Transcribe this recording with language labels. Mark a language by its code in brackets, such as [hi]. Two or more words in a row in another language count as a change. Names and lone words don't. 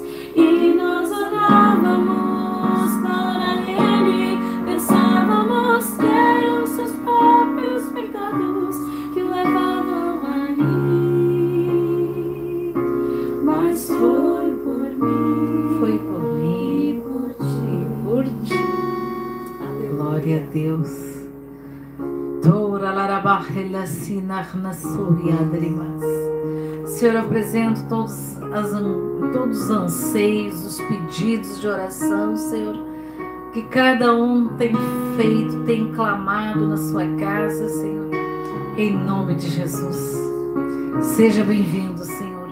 [pt] E nós olhávamos para ele, pensávamos que eram seus próprios pecados que o levavam ali. Mas foi por mim, Foi por mim, e por ti. por ti. Glória a Deus. Tora larabarrela sinarna suriadrimas. Senhor, eu apresento todos os anseios, os pedidos de oração, Senhor, que cada um tem feito, tem clamado na sua casa, Senhor, em nome de Jesus. Seja bem-vindo, Senhor.